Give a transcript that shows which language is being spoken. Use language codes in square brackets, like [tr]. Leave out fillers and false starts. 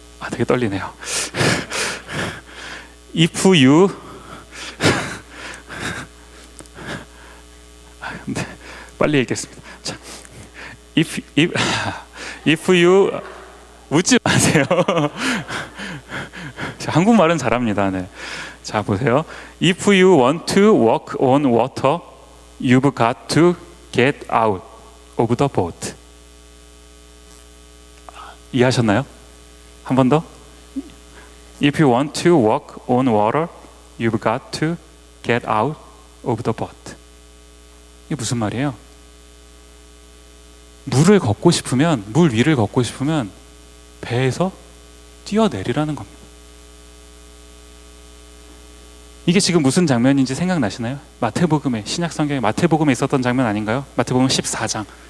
[ko] 되게 떨리네요. [en] If you [ko] 빨리 읽겠습니다. 자, [en] if you [ko] 웃지 마세요. 한국말은 잘합니다. 네. 자 보세요. [en] If you want to walk on water, You've got to get out of the boat. [ko] 이해하셨나요? 한 번 더. [en] If you want to walk on water, you've got to get out of the boat. [ko] 이게 무슨 말이에요? 물을 걷고 싶으면, 물 위를 걷고 싶으면 배에서 뛰어내리라는 겁니다. 이게 지금 무슨 장면인지 생각나시나요? 마태복음에, 신약 성경에 마태복음에 있었던 장면 아닌가요? 마태복음 14장.